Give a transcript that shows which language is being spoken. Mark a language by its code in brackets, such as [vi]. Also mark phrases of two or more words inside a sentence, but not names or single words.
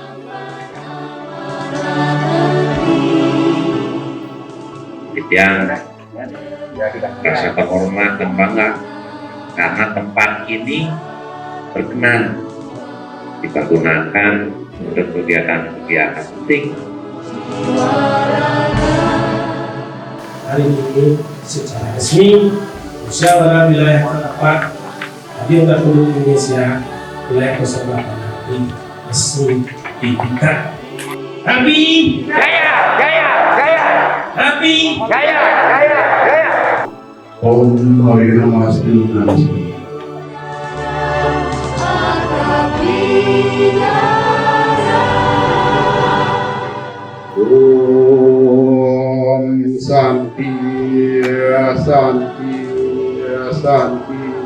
[id] Yang rasa terhormat dan bangga karena tempat ini berkenan dipergunakan untuk kegiatan-kegiatan penting. Hari ini secara resmi musyawarah wilayah terdapat Radio Guru Indonesia wilayah 08 resmi dibuka. Rapi Jaya, Jaya, Jaya. Rapi Jaya, Jaya, Jaya. [sa] Om Namastu Namaste. Om Santi Santi Santi.